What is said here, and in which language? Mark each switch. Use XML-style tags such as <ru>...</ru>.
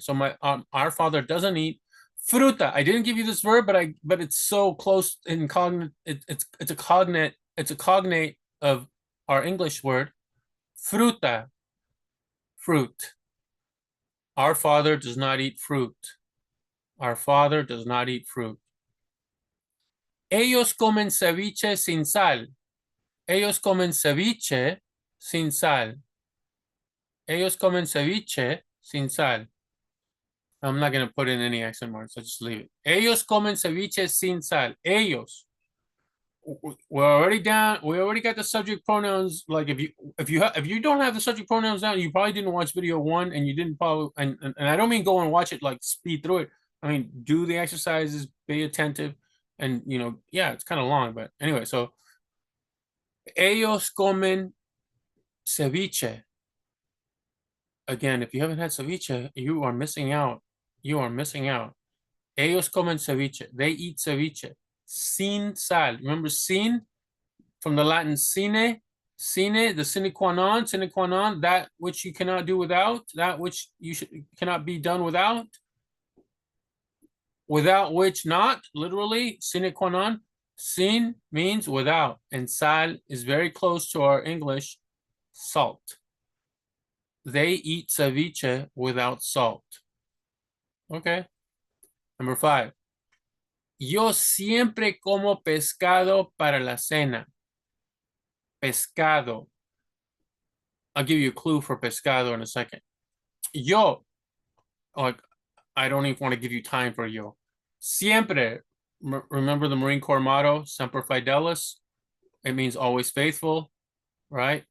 <en>So our father doesn't eat fruta. I didn't give you this verb, but it's so close in cognate. It's a cognate of our English word, fruta, fruit. Our father does not eat fruit. Our father does not eat fruit.</en> <es>Ellos comen ceviche sin sal. Ellos comen ceviche sin sal. Ellos comen ceviche sin sal.</es> <en>I'm not going to put in any accent marks. I'll just leave it.</en> <es>Ellos comen ceviche sin sal.</es> <en>Ellos. We're already down. We already got the subject pronouns. Like if you don't have the subject pronouns down, you probably didn't watch video one, and you didn't follow. And I don't mean go and watch it like speed through it. I mean do the exercises, be attentive, and yeah, it's kind of long, but anyway.</en> <es>So ellos comen ceviche.</es> <en>Again, if you haven't had ceviche, you are missing out. You are missing out.</en> <es>Ellos comen ceviche.</es> <en>They eat ceviche.</en> <es>Sin sal.</es> <en>Remember sin? From the Latin sine, the</en> <la>sine qua non,</la> <en>that which you cannot do without, that which cannot be done without which not, literally, sine qua non. Sin means without, and sal is very close to our English salt. They eat ceviche without salt. Okay. Number 5.</en> <es>Yo siempre como pescado para la cena. Pescado.</es> <en>I'll give you a clue for pescado in a second. Yo, like, I don't even want to give you time for yo. Siempre. Remember the Marine Corps motto,</en> <la>Semper Fidelis?</la> <en>It means always faithful, right?</en>